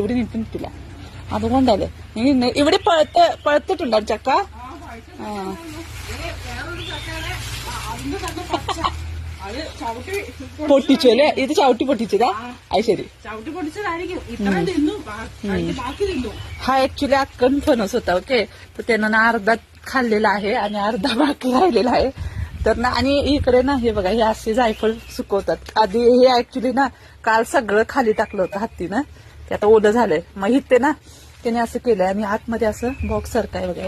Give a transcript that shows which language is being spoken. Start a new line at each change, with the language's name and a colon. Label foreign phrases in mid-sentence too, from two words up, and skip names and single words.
Malayalam: ഇവിടെ നിൽക്കുന്നില്ല, അതുകൊണ്ടല്ലേ. ഇവിടെ പഴുത്തിട്ടുണ്ടോ ചക്ക? പൊട്ടിച്ചു അല്ലേ? ഇത് ചവിട്ടി പൊട്ടിച്ചതാ? അത് ശരി. ചവിട്ടി പൊട്ടിച്ചതായിരിക്കും. ഇത്രയും തിന്നു, ബാക്കി തിന്നു.
Marathi: हा ऍक्च्युली अक्कन फणस होता. ओके. तर त्यानं ना अर्धा खाल्लेला आहे आणि अर्धा बाकी राहिलेला आहे. तर ना, आणि इकडे ना हे बघा, हे असे जायफळ सुकवतात. आधी हे ऍक्च्युली ना काल सगळं खाली टाकलं होतं हत्तीनं, ते आता ओलं झालंय. मग इथे ना त्याने असं केलंय, आणि आतमध्ये असं बॉक्स सारखं आहे बघा.